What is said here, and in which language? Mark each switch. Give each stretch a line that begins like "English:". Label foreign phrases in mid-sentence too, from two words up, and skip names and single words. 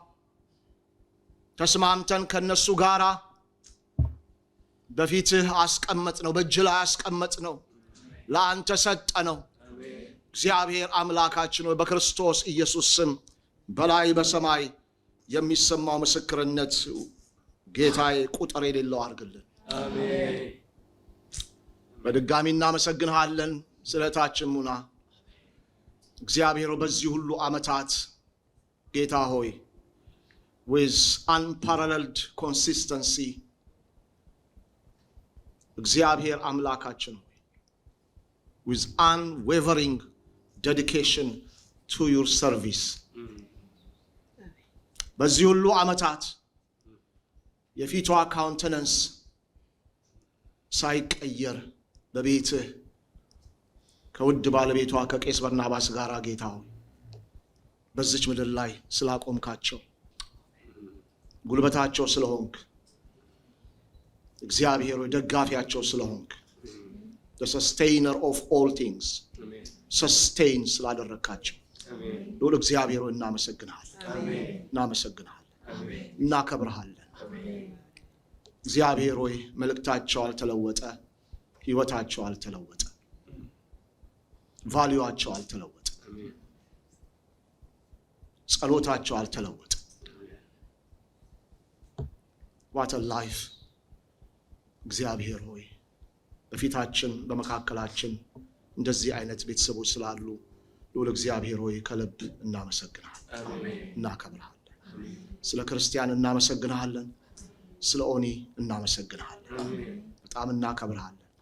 Amharic: ተስማምተን ከነሱ ጋራ በፊትህ አስቀመጥ ነው፣ በእጅ ላይ አስቀመጥ ነው፣ ለአንተ ሰጠ ነው። እግዚአብሔር አምላካችን ሆይ በክርስቶስ ኢየሱስ ስም በላይ በሰማይ የሚሰማው ምስክርነት ጌታዬ ቁጥር የሌለው አድርግልን። በድጋሚ እናመሰግንሃለን ስለታችን ሙና እግዚአብሔር በዚህ ሁሉ ዓመታት ጌታ ሆይ
English: with unparalleled consistency
Amharic: እግዚአብሔር አምላካችን ሆይ
English: with unwavering dedication to your service
Amharic: በዚህ ሁሉ ዓመታት የፊቷ ካውንተነንስ ሳይቀየር በቤትህ ከውድ ባለቤቷ ከቄስ በርናባስ ጋር ጌታ ሆይ በዚች ምድር ላይ ስላቆምካቸው ጉልበታቸው ስለሆንክ እግዚአብሔር ሆይ ደጋፊያቸው ስለሆንክ
English: the sustainer of all things sustain
Amharic: ስላደረካቸው ሁሉ እግዚአብሔር ሆይ እናመሰግናለን፣ እናከብርሃለን። እግዚአብሔር ሆይ መልእክታቸው አልተለወጠ፣ ህይወታቸው አልተለወጠ፣ ቫልዩአቸው አልተለወጠ፣ ጸሎታቸው አልተለወጠ።
English: what a life
Amharic: እግዚአብሔር ሆይ በፊታችን በመካከላችን እንደዚህ አይነት ቤተሰቦች ስላሉ ልዑል እግዚአብሔር ሆይ ከልብ እናመሰግናለን፣ እናከብርሃለን። ስለ ክርስቲያን እናመሰግናለን፣ ስለ ኦኒ እናመሰግናለን፣ በጣም እናከብርሃለን።